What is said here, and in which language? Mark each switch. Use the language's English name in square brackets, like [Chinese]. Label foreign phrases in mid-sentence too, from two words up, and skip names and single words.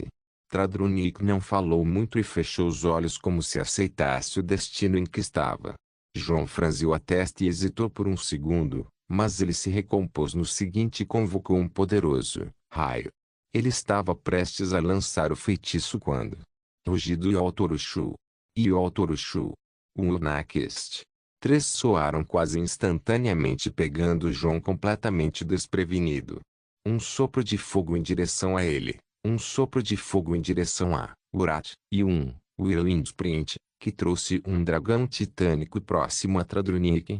[Portuguese] Tradrunic não falou muito e fechou os olhos como se aceitasse o destino em que estava. Jon franziu a testa e hesitou por um segundo, mas ele se recompôs no seguinte e convocou um poderoso raio. Ele estava prestes a lançar o feitiço quando... Rugido Yoltorushu. Yoltorushu. Unakist. 3 soaram quase instantaneamente pegando Jon completamente desprevenido. Um sopro de fogo em direção a ele, um sopro de fogo em direção a Urat, e um [English] Whirling Sprint, [Portuguese] que trouxe um dragão titânico próximo a Tradrunic.